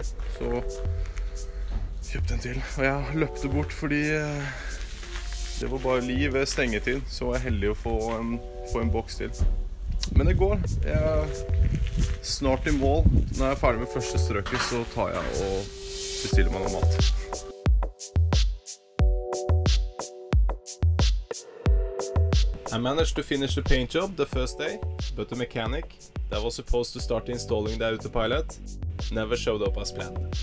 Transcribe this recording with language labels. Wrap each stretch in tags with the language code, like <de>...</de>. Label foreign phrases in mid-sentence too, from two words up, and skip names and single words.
<no>Så kjøpte en til, og jeg løpte bort fordi det var bare liv ved stengetid, så var jeg heldig å få en boks til. Men det går. Jeg er snart i mål. Når jeg er ferdig med første strøket, så tar jeg og bestiller meg noe mat.</no> <en>I managed to finish the paint job the first day, but the mechanic that was supposed to start installing the autopilot never showed up as planned.</en>